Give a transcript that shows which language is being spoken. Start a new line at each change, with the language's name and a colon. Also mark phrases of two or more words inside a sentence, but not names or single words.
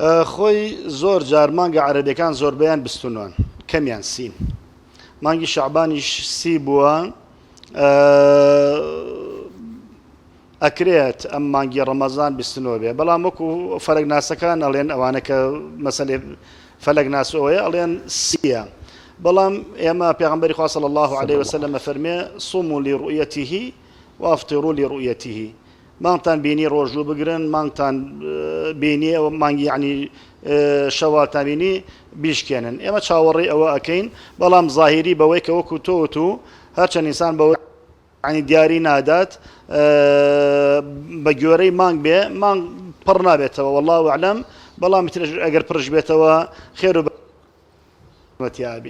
Central Kurdish: خۆی زۆر جار مانگە عەرەبیەکان زۆربەیان بستونەوەن کەمیان سین مانگی شەعبانیش سی بووە ئەکرێت ئەم مانگی ڕەمەزان بیستنەوە بێ بەڵام وەکو فەلەک ناسەکان ئەڵێن ئەوانە کە مەسەلێ فەلەک ناسەوەیە ئەڵێن سیە بەڵام ئێمە پێغەمبەری خوا
Arabic: صلی الله عليه
Central Kurdish: وسلم فەرمێ
Arabic: صوموا لرؤيته وافطروا لرؤيته
Central Kurdish: مانگتان بینی ڕۆژوو بگرن مانگتان بینی ئەوە مانگی یعنی شەواتان بینی بیشکێنن ئێمە چاوەڕێی ئەوە ئەکەین بەڵام زاهیری بەوەی کە وەکو تۆ و هەرچەند ئینسان بەوە ینی دیاری نادات بە گوێرەی مانگ بێ مانگ پڕ نابێتەوە
Arabic: والله ئەعلەم
Central Kurdish: بەڵام ئەگەر پڕش بێتەوە خێر و بەتیابین